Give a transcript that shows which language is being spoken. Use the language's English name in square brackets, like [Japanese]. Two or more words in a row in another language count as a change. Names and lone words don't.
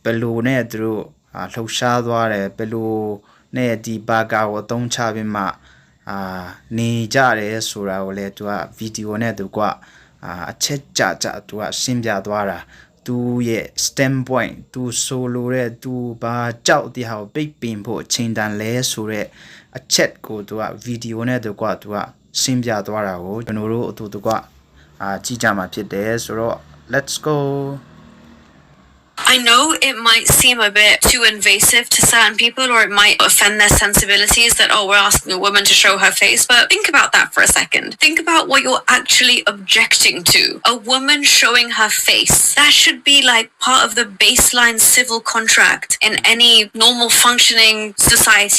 [Burmese] ယ်လိုနဲ့သူတို့လှုပ်ရှားသွားတယ်ဘယ်လိုနဲ့ဒီပါကာကိုသုံးချပြီးမှနေကြတယ်ဆိုတာကိုလည်းသူကဗီဒီယိုနဲ့သူကအချက်ကြသူကရှင်းပြသွားတာသူရဲ့ standpoint သူဆိုလိုတဲ့သူဘာကြောက်ဒီဟာကိုပိတ်ပင်ဖို့အချိန်တန်လဲဆိုတဲ့အချက်ကိုသူကဗီဒီယိုနဲ့သူကရှင်းပြသွားတာကိုကျွန်တော်တို့အတူတူကကြည့်ကြမှာဖြစ်တယ်ဆိုတော့ [English] let's go I know it might seem a bit too invasive to certain people, or it might offend their sensibilities that, oh, we're asking a woman to show her face. But think about that for a second. Think about what you're actually objecting to. A woman showing her face. That should be like part of the baseline civil contract in any normal functioning society.